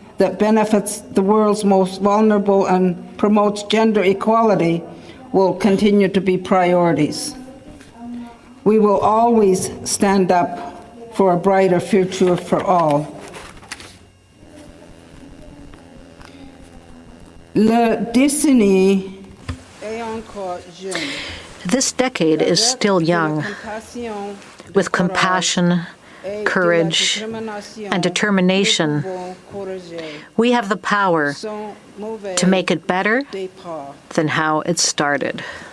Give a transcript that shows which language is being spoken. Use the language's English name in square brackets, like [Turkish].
[English] that benefits the world's most vulnerable and promotes gender equality will continue to be priorities. We will always stand up for a brighter future for all. [French] La décennie est encore jeune. [English] This decade is still young, with compassion, courage, and determination. We have the power to make it better than how it started.